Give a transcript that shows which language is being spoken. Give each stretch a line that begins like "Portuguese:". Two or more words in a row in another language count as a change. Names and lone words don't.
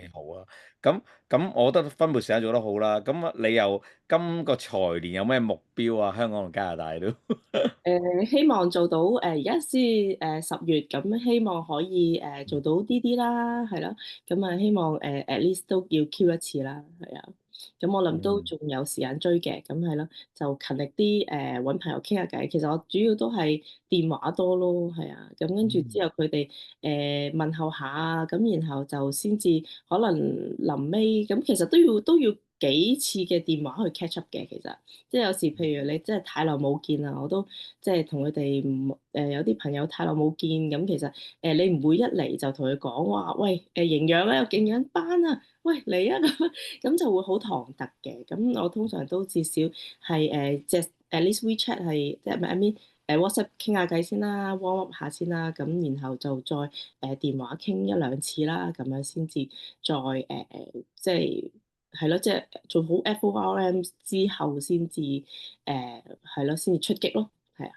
Cantonese: 幾好啊。咁我覺得分配時間做得好啦。咁你又今個財年有咩目標啊？香港同加拿大都希望做到而家先10月，咁希望可以做到啲啲啦，係咯。咁啊希望
English: at least
Cantonese: 都要 Q 一次啦，係啊。咁我諗都嗯仲有時間追嘅，咁係咯，就勤力啲揾朋友傾下偈。其實我主要都係電話多咯，係啊。咁跟住嗯。之後佢哋問候下啊，咁然後就先至可能臨尾咁，其實都要幾次嘅電話去
English: catch up
Cantonese: 嘅，其實。即係有時譬如你真係太耐冇見啦，我都即係同佢哋唔有啲朋友太耐冇見，咁其實你唔會一嚟就同佢講話，喂營養咧有營養班啊，喂嚟啊咁就會好唐突嘅。咁我通常都至少係即係
English: at least
Cantonese: WeChat 係即係唔係
English: I mean WhatsApp
Cantonese: 傾下偈先啦，
English: warm up
Cantonese: 下先啦，咁然後就再電話傾1兩次啦，咁樣先至再即係。係咯，即係做好 FORM 之後先至係咯，先至出擊咯，係啊。